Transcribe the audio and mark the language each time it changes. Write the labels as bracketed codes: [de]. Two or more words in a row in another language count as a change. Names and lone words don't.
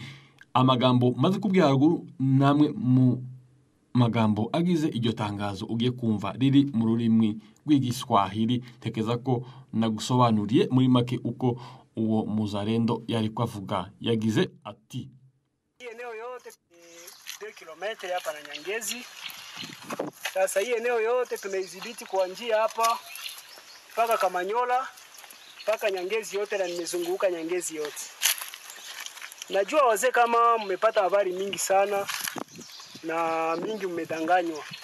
[rw] Amagambo maze kubwira haruguru namwe mu magambo agize iryo tangazo ugiye kumva riri mu rurimi rw'Igiswahili. Tekeza ko nagusobanuriye muri make uko uwo Muzalendo yari kwavuga. Yagize ati: [sw] eneo yote 2 kilometri hapa na Nyangezi. Sasa hii eneo yote tumeidhibiti kuanzia hapa mpaka Kamanyola mpaka Nyangezi yote, na nimezunguka Nyangezi yote. Najua wazee kama mmepata habari mingi sana na mingi mmedanganywa.